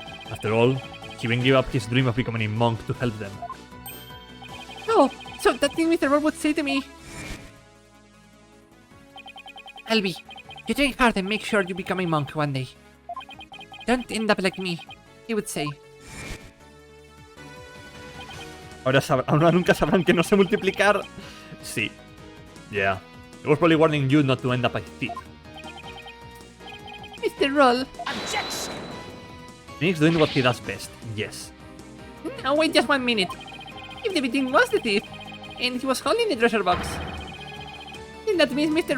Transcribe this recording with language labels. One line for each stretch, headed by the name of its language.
English: After all, he even gave up his dream of becoming a monk to help them. Oh, so that thing Mr. Roll would say to me... Albie, you train hard and make sure you become a monk one day. Don't end up like me, he would say.
Spanish: Ahora nunca sabrán que no sé multiplicar. Sí. Yeah.
English: I was probably warning you not to end up a thief. Mr. Roll. Phoenix doing what he does best, yes. Now wait just 1 minute. If the victim was the thief, and he was holding the treasure box, then that means Mr.